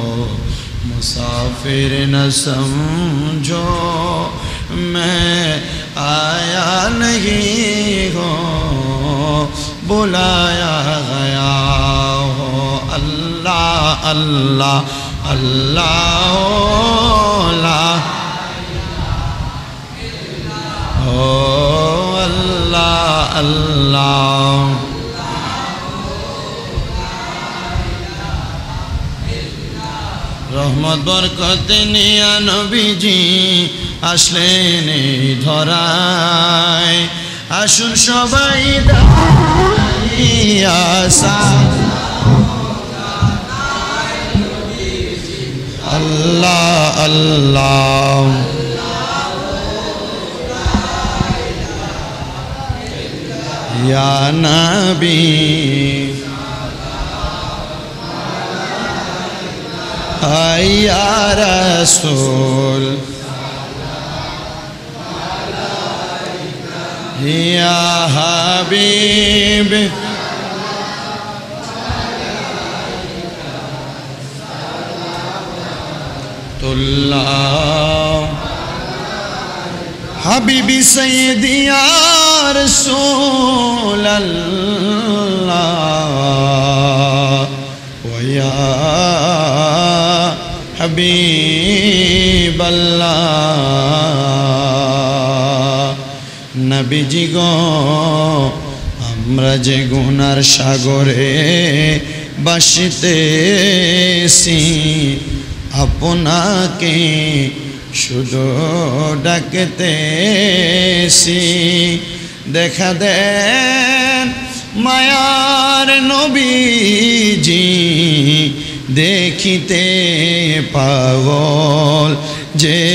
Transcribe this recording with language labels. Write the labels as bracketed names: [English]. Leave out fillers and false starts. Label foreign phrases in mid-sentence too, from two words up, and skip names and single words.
[Urdu] مسافر نہ سمجھو میں آیا نہیں ہوں بلایا گیا ہو اللہ اللہ اللہ [Bangla] اللہ اللہ রহমত বরকত নিয়া নবীজি আসলেন এই ধরায় আসুন সবাই দাঁড়িয়া আল্লাহ আল্লাহ [Arabic] يا نبي یا رسول یا حبیب اللہ حبیبی سیدی یا رسول اللہ ویا হাবিব [Bangla] আল্লাহ নবীজি গো আমরা যে গুনার সাগরে ভাসিতেছি আপনাকে শুধু ডাকতেছি দেখা দেন মায়ার নবীজি দেখিতে পাগল যে